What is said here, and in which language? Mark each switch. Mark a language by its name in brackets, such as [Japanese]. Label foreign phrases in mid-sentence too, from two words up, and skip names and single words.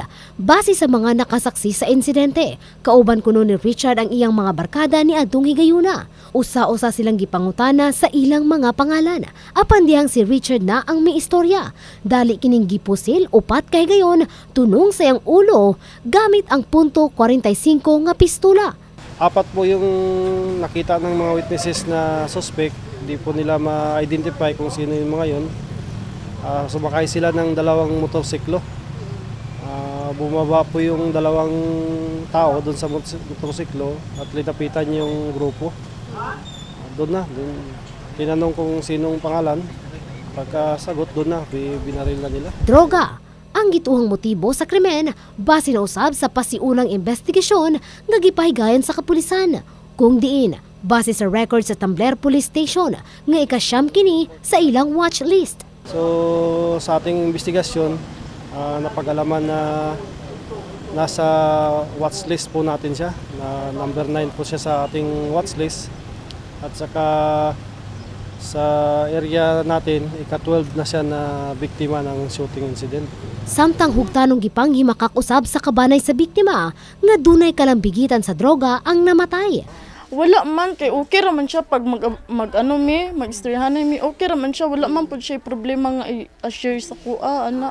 [Cebuano] Base sa mga nakasaksi sa insidente, kauban kuno ni Richard ang iyang mga barkada ni adtong higayuna. Usa-usa silang gipangutana sa ilang mga pangalan. Apan dihang si Richard na ang may istorya. Dali kining gipusil upat kay gayon tunong sa iyang ulo gamit ang .45 nga pistola. [Filipino] Apat po yung nakita ng mga witnesses na suspect. Hindi po nila ma-identify kung sino yung mga yun. Sumakay sila ng dalawang motorsiklo. Bumaba po yung dalawang tao doon sa motorsiklo at linapitan yung grupo. Doon na, tinanong kung sinong pangalan. Pagkasagot doon na, binaril na nila. [Cebuano] Droga ang gituhang motibo sa krimen base na usab sa pasiunang investigasyon nga gipahigayon sa kapulisan. Kung diin, base sa record sa Tambler Police Station nga ikasyam kini sa ilang [English] watch list. [Filipino] So sa ating investigasyon, napag-alaman na nasa [English] watch list [Filipino] po natin siya. Na number 9 po siya sa ating [English] watch list. [Filipino] At saka sa area natin, ika-12 na siya na biktima ng [English] shooting incident. [Cebuano] Samtang hugtanong gipanghimakak usab sa kabanay sa biktima nga dunay kalambigitan sa droga ang namatay. Wala man kay okay raman siya pag mag-istoryahan mi okay raman siya, wala man pud siya problema nga i-share sa kuha ana.